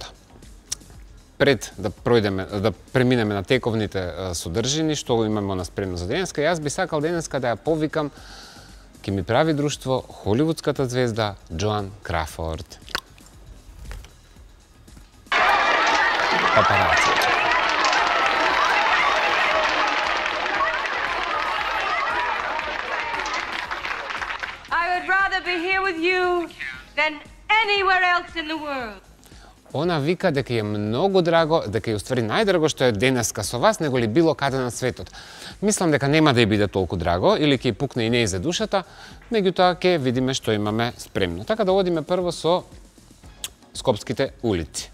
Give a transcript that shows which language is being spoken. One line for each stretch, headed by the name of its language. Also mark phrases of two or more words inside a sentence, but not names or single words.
Macedonian: Пред да преминеме на тековните содржини, што имаме на спремно за денеска, јас би сакал денеска да ја повикам, ќе ми прави друштво холивудската звезда Джоан Крафорд. Папараци.
English: I would rather be here with you than anywhere else in the world.
Macedonian: Она вика дека е многу драго, дека е уствари најдраго што е денеска со вас, него ли било каде на светот. Мислам дека нема да ја биде толку драго, или ќе пукне и не за душата, меѓутоа ќе видиме што имаме спремно. Така да одиме прво со Скопските улици.